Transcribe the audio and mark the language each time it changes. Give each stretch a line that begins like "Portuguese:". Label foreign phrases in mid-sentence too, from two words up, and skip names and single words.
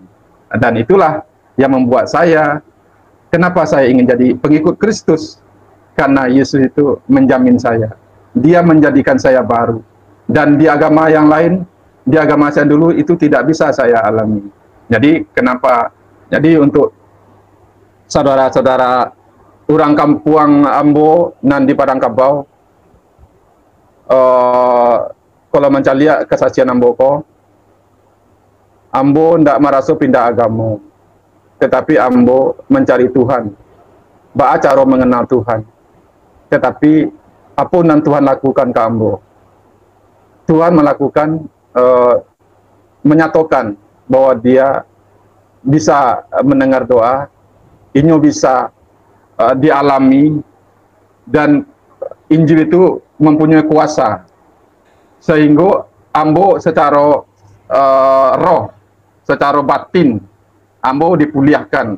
Indonesian: Dan itulah yang membuat saya, kenapa saya ingin jadi pengikut Kristus, karena Yesus itu menjamin saya, dia menjadikan saya baru. Dan di agama yang lain, di agama saya dulu itu tidak bisa saya alami. Jadi kenapa? Jadi untuk saudara-saudara orang
Minangkabau: Kampuang Ambo nan di Padang Kabau,
Indonesian: kalau mencari kesaksian Ambo ndak merasa pindah agama, tetapi Ambo mencari Tuhan, cara mengenal Tuhan. Tetapi apa yang Tuhan lakukan ke Ambo? Tuhan melakukan, menyatakan bahwa dia bisa mendengar doa, ini bisa dialami, dan Injil itu mempunyai kuasa, sehingga Ambo secara roh, secara batin, Ambo dipulihkan.